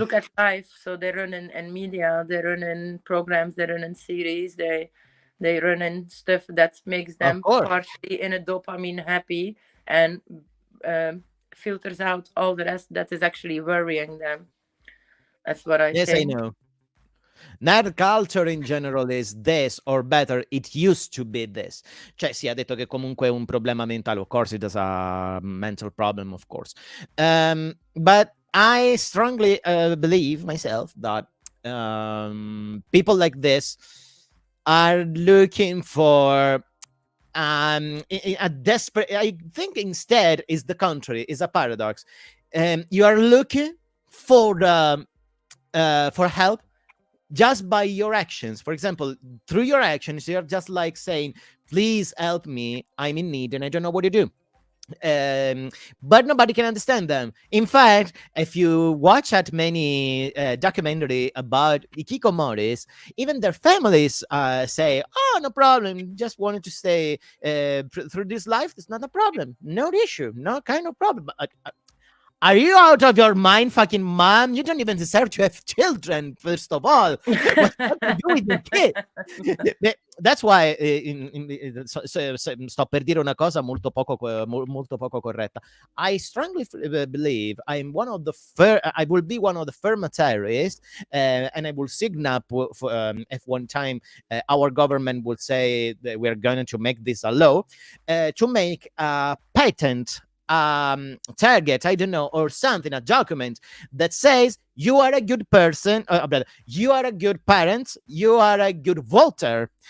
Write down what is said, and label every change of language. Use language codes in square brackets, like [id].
[en] look at life, so they run in media, they run in programs, they run in series, they run in stuff that makes of them course. partially in a dopamine happy and filters out all the rest that is actually worrying them. That's what I Yes, I think. know. Nerd culture in general is this, or better, it used to be this. [it] Cioè, sì, ha detto che comunque è un problema mentale. [en] Of course, it is a mental problem, of course. But I strongly believe myself that people like this are looking for a desperate. I think instead is the contrary, is a paradox. You are looking for help just by your actions. For example, through your actions, you're just like saying, please help me, I'm in need and I don't know what to do. But nobody can understand them. In fact, if you watch at many documentary about ikikomoris, even their families say, oh, no problem, just wanted to stay through this life, it's not a problem, no issue, no kind of problem. Are you out of your mind, fucking mom? You don't even deserve to have children, first of all. What do you do with your kid? That's why [it] sto per dire una cosa molto poco corretta. [en] I strongly believe I'm one of the I will be one of the firmataries, and I will sign up if one time our government will say that we're going to make this a law, to make a patent target, I don't know, or something, a document that says you are a good person, you are a good parent, you are a good voter.